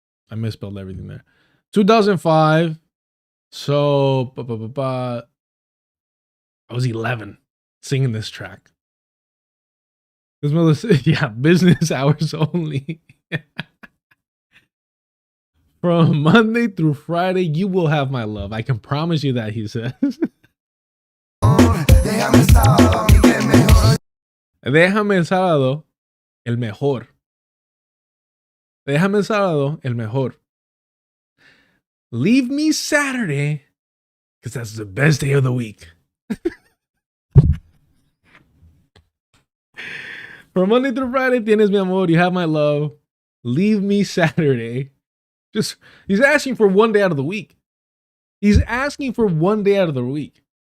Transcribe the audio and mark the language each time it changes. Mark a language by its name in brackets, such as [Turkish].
[English] I misspelled everything there. 2005. So, I was 11 singing this track. This mother said, yeah, business hours only. From Monday through Friday, you will have my love. I can promise you that, he says. [Spanish] Déjame sábado a mí que es mejor. Déjame el sábado el mejor. Déjame el sábado el mejor. [English] Leave me Saturday, because that's the best day of the week. From Monday through Friday, [Spanish] tienes mi amor, [English] you have my love. Leave me Saturday. Just, he's asking for one day out of the week. He's asking for one day out of the week.